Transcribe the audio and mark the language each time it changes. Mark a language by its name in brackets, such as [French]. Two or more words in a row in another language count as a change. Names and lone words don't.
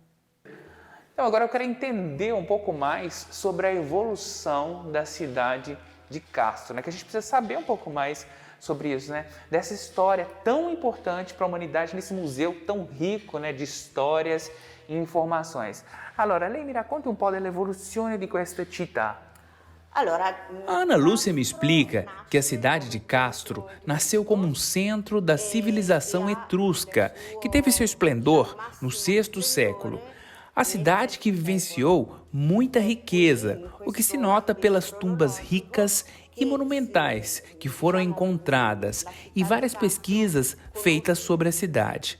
[Portuguese] Então agora eu quero entender um pouco mais sobre a evolução da cidade de Castro, né, que a gente precisa saber um pouco mais sobre isso, né, dessa história tão importante para a humanidade, nesse museu tão rico, né, de histórias e informações. [Italian] Allora, lei mi racconta un po' dell'evoluzione di questa città. [Portuguese] A Ana Lúcia me explica que a cidade de Castro nasceu como um centro da civilização etrusca, que teve seu esplendor no VI século. A cidade que vivenciou muita riqueza, o que se nota pelas tumbas ricas e monumentais que foram encontradas e várias pesquisas feitas sobre a cidade.